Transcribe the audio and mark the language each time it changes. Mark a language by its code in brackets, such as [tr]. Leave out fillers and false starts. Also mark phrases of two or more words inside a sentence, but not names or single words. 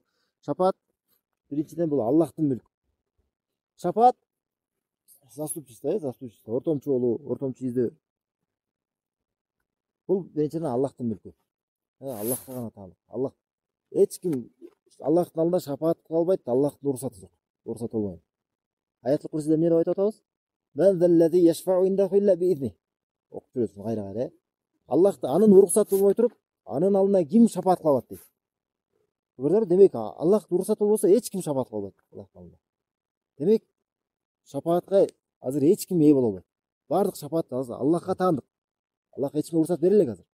[ky] Шафаат биринчиден бул Аллахтын мүлкү. Шафаат заступчество, ортомчу болуу, ортомчу издөө. Бул биринчиден Аллахтын мүлкү. Аллахка гана таалып. Аллах эч ким Аллахтын алдында шафаат кыла албайт, Аллахтын уруксаты жок. Уруксат болбойт. Аятыл Курсиде эмне деп айтып атабыз? [ar] من ذا الذي يشفع عنده إلا بإذنه. [ky] Окуп жүрөсүң кайра. Аллахты анын уруксаты болбой туруп, анын алдына ким шафаат кыла алат дейт. Көрдүңөрбү? Демек Аллахтын уруксаты болбосо эч ким шафаат кыла албайт Аллахтын алдында. Демек шафаатка азыр эч ким ээ боло албайт. Бардык шафаат азыр Аллахка таандык. Аллах эч кимге уруксат бере элек азыр.